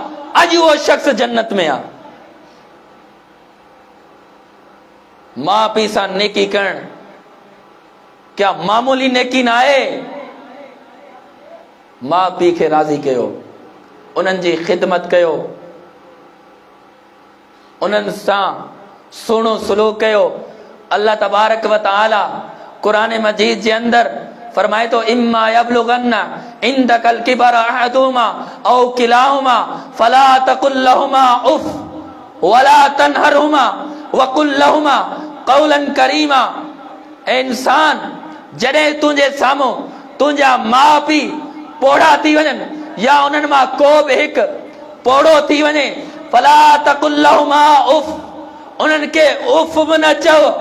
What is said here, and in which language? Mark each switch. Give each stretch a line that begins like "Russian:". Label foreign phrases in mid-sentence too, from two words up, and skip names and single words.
Sindhi: अॼु उहो शख़्स जन्नत में आहे। माउ पीउ सां नेकी करणु क्या मामूली नेकी न आहे। माउ पीउ खे राज़ी कयो, उन्हनि जी ख़िदमत कयो, उन्हनि सां सुहिणो सलूक कयो।
Arabic: الله تبارك وتعالى
Sindhi: कुरान मजीद जे अंदर फरमाए तो,
Arabic: إما يبلغن عندك الكبر أحدهما أو كلاهما فلا تقل لهما أف ولا تنهرهما وقل لهما قولا كريما.
Sindhi: ए इंसान, जॾहिं तुंहिंजे साम्हूं तुंहिंजा माउ पीउ पोड़ा थी वञनि या उन्हनि मां को बि हिकु पोड़ो थी वञे,
Arabic: فلا تقل لهما أف,
Sindhi: उन्हनि खे उफ बि न चओ।